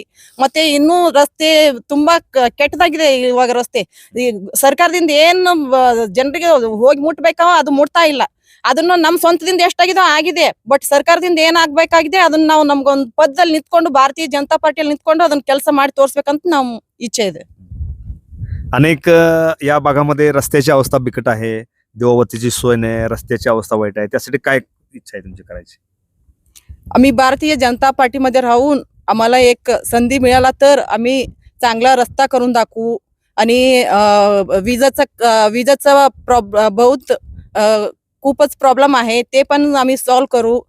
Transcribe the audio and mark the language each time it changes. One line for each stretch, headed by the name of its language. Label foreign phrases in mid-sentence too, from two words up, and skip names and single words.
Kannada: ಮತ್ತೆ ಇನ್ನೂ ರಸ್ತೆ ತುಂಬಾ ಕೆಟ್ಟದಾಗಿದೆ ಇವಾಗ ರಸ್ತೆ. ಈ ಸರ್ಕಾರದಿಂದ ಏನು ಜನರಿಗೆ ಹೋಗಿ ಮುಟ್ಬೇಕಾವ ಅದು ಮುಟ್ತಾ ಇಲ್ಲ. ಅದನ್ನ ನಮ್ ಸ್ವಂತದಿಂದ ಎಷ್ಟಾಗಿದೋ ಆಗಿದೆ, ಬಟ್ ಸರ್ಕಾರದಿಂದ ಏನಾಗಬೇಕಾಗಿದೆ ಅದನ್ನ ನಾವು ನಮ್ಗೊಂದು ಪದದಲ್ಲಿ ನಿಂತ್ಕೊಂಡು ಭಾರತೀಯ ಜನತಾ ಪಾರ್ಟಿಯಲ್ಲಿ ನಿಂತ್ಕೊಂಡು ಅದನ್ನ ಕೆಲಸ ಮಾಡಿ ತೋರಿಸ್ಬೇಕಂತ ನಮ್ इच्छा ಇದೆ.
Marathi: अनेक या भागामध्ये रस्त्याची अवस्था बिकट आहे, देवावतीची सोय नाही, रस्त्याची अवस्था वाईट आहे. त्यासाठी काय इच्छा आहे तुमची करायची? आम्ही भारतीय जनता पार्टीमध्ये राहून आम्हाला एक संधी मिळाला तर आम्ही चांगला रस्ता करून दाखवू आणि विजेचा बहुत खूपच प्रॉब्लेम आहे ते पण आम्ही सॉल्व्ह करू.